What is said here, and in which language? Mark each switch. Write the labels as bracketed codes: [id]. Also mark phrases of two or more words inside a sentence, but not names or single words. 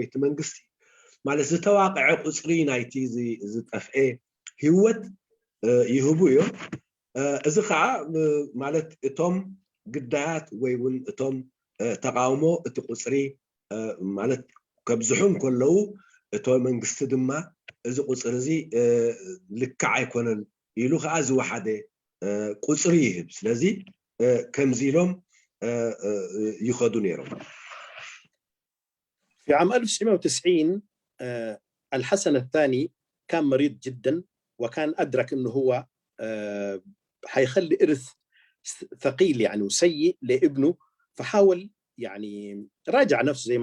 [ti] እቲ መንግስቲ ማለት ዝተዋቅዐ ቁፅሪ ናይቲ ዝጠፍአ ህይወት ይህቡ እዮም። እዚ ከዓ ማለት እቶም ግዳያት ወይ እውን እቶም ተቃውሞ እቲ ቁፅሪ ማለት ከብዝሑም ከለዉ እቶ መንግስቲ ድማ እዚ ቁፅሪ እዚ ልክዕ ኣይኮነን ኢሉ ከዓ ዝወሓደ ቁፅሪ ይህብ ስለዚ ከምዚ ኢሎም [ar] يخذوا نيرهم. في عام 1990 الحسن الثاني كان مريض جدا وكان أدرك أنه هو حيخلي إرث ثقيل يعني وسيء لابنه، فحاول يعني راجع نفسه زي